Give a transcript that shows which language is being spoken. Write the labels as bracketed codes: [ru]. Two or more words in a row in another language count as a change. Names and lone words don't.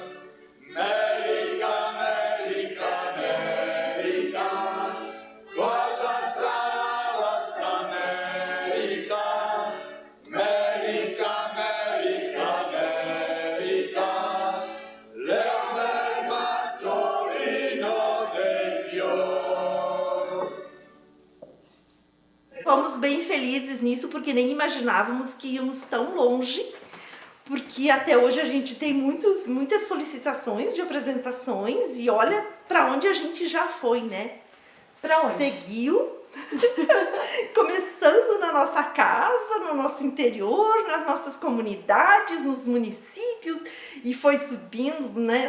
[it] America, America, America, cosa sarà vostra America? America, America, America, l'erba solino del fior. [pt] Fomos bem felizes nisso, porque nem imaginávamos que íamos tão longe, porque até hoje a gente tem muitas solicitações de apresentações e olha para onde a gente já foi, né? Para onde? Seguiu, começando na nossa casa, no nosso interior, nas nossas comunidades, nos municípios, e foi subindo, né?